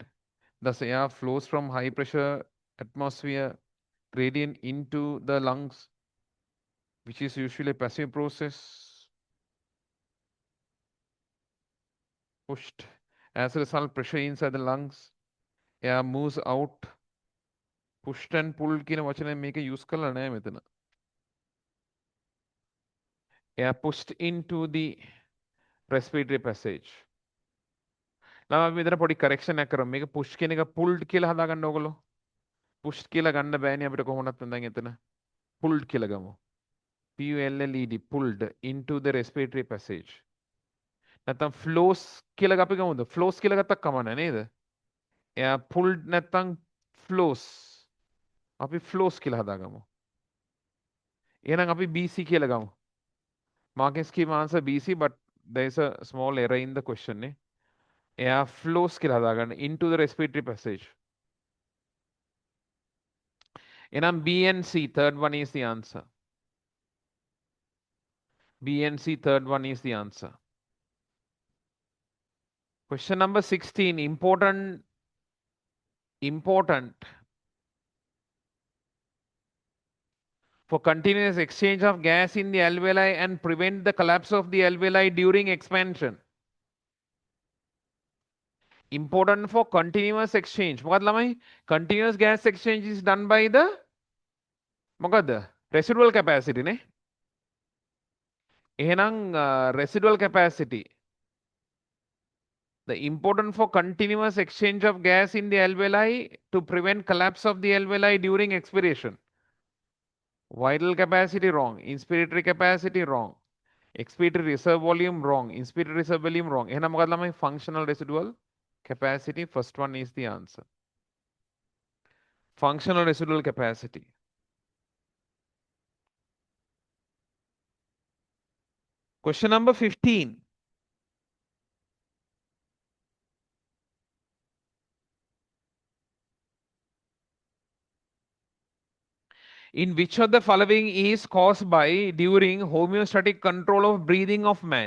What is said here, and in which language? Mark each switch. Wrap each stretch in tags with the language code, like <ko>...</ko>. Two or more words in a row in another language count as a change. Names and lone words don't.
<en>Thus, air flows from high pressure atmosphere gradient into the lungs, which is usually a passive process. Pushed. As a result, pressure inside the lungs, air moves out. Pushed and pulled</en> <si>කියන වචනය මේක use කරලා නැහැ මෙතන.</si> <en>Air pushed into the respiratory passage.</en> <si>නම් අපි මෙතන පොඩි correction එකක් කරමු. මේක push කියන එක pulled කියලා හදාගන්න ඕගොල්ලෝ. pushed කියලා ගන්න බෑනේ අපිට කොහොමවත් දැන් එතන. pulled කියලා ගමු.</si> <en>PULLED pulled into the respiratory passage.</en> <si>නැත්තම් flows කියලා අපි ගමුද? flows කියලා ගත්තක් කමන්නේ නේද? එයා pulled නැත්තම් flows. අපි flows කියලා හදාගමු. එහෙනම් අපි BC කියලා ගමු.</si> <en>Marking scheme answer BC, but there is a small error in the question. Air flows</en> <si>කියලා හදාගන්න</si> <en>into the respiratory passage. එහෙනම් B and C, third one is the answer. B and C, third one is the answer. Question number 16, important for continuous exchange of gas in the alveoli and prevent the collapse of the alveoli during expansion. Important for continuous exchange.</en> <si>මොකද ළමයි?</si> <en>Continuous gas exchange is done by the මොකද? Residual capacity</en> <si>නේ. එහෙනම්</si> <en>residual capacity. The important for continuous exchange of gas in the alveoli to prevent collapse of the alveoli during expiration. Vital capacity wrong. Inspiratory capacity wrong. Expiratory reserve volume wrong. Inspiratory reserve volume wrong.</en> <si>එහෙනම් මොකද ළමයි?</si> <en>Functional residual capacity. First one is the answer. Functional residual capacity. Question number 15. In which of the following is caused by during homeostatic control of breathing of man?</en>